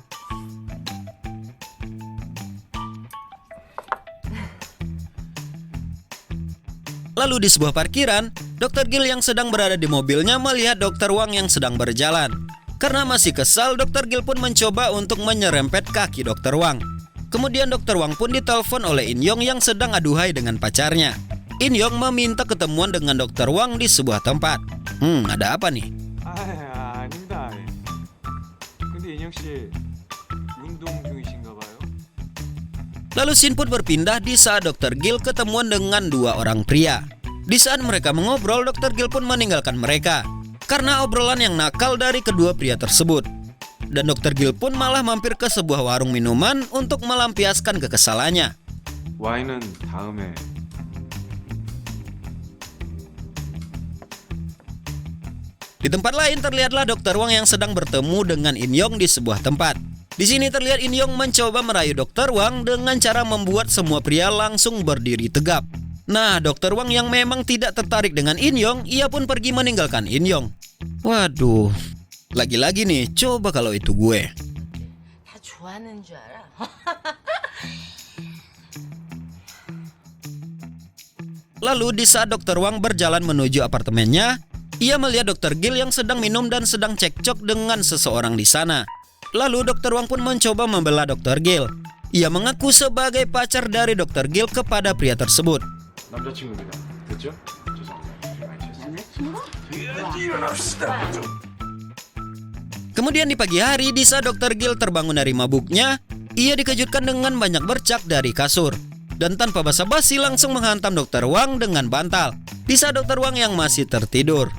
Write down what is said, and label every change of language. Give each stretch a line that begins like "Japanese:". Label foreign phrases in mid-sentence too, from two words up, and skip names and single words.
Indonesian: Lalu di sebuah parkiran, Dokter Gil yang sedang berada di mobilnya melihat Dokter Wang yang sedang berjalan. Karena masih kesal, Dokter Gil pun mencoba untuk menyerempet kaki Dokter Wang. Kemudian Dokter Wang pun ditelepon oleh In Yong yang sedang aduhai dengan pacarnya. In Yong meminta ketemuan dengan Dokter Wang di sebuah tempat. Ada apa nih?
Korean: 아, 아닙니다. 근데 인형 씨 운동 중이신가 봐요.
Indonesian: Lalu scene pun berpindah di saat Dokter Gil ketemuan dengan dua orang pria. Di saat mereka mengobrol, Dokter Gil pun meninggalkan mereka karena obrolan yang nakal dari kedua pria tersebut. Dan Dokter Gil pun malah mampir ke sebuah warung minuman untuk melampiaskan kekesalannya.
Korean: 와인은 다음에.
Indonesian: Di tempat lain terlihatlah Dokter Wang yang sedang bertemu dengan In Yong di sebuah tempat. Di sini terlihat In Yong mencoba merayu Dokter Wang dengan cara membuat semua pria langsung berdiri tegap. Nah, Dokter Wang yang memang tidak tertarik dengan In Yong, ia pun pergi meninggalkan In Yong. Waduh, lagi-lagi nih, coba kalau itu gue.
Korean: 다 좋아하는 줄 알아.
Indonesian: Lalu di saat Dokter Wang berjalan menuju apartemennya, ia melihat Dokter Gil yang sedang minum dan sedang cekcok dengan seseorang di sana. Lalu Dokter Wang pun mencoba membela Dokter Gil. Ia mengaku sebagai pacar dari Dokter Gil kepada pria tersebut.
Korean: 남자친구입니다. 됐죠? 죄송합니다. 많이
Indonesian: Kemudian di pagi hari, di saat Dokter Gil terbangun dari mabuknya, ia dikejutkan dengan banyak bercak dari kasur. Dan tanpa basa-basi langsung menghantam Dokter Wang dengan bantal di saat Dokter Wang yang masih tertidur.